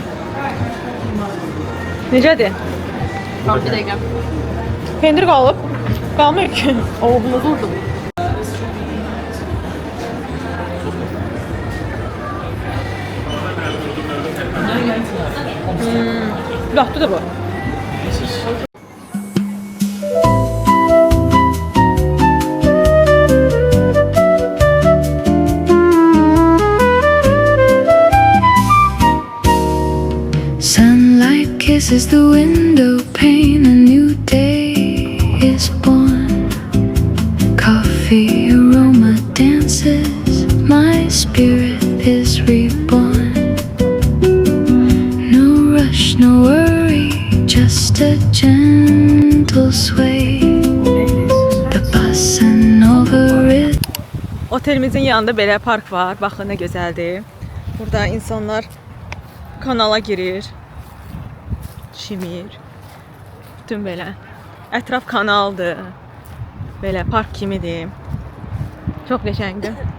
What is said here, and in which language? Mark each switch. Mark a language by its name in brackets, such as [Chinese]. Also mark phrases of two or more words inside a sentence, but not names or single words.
[Azerbaijani] Necədir? Bir dəqiqə. Pendir qalıb. Qalmır ki. Oğlumuz oldu. Latdı da bu. [English] Sunlight kisses the window pane, a new day is born. Coffee aroma dances, my spirit is reborn. No rush, no worry, just a gentle sway. The bus and over it. [Azerbaijani] Otelimizin yanında belə park var. Baxın nə gözəldir. Burada insanlar kanala girir. Çimir. Bütün belə. Ətraf kanaldır. Belə park kimidir. Çox qəşəngdir.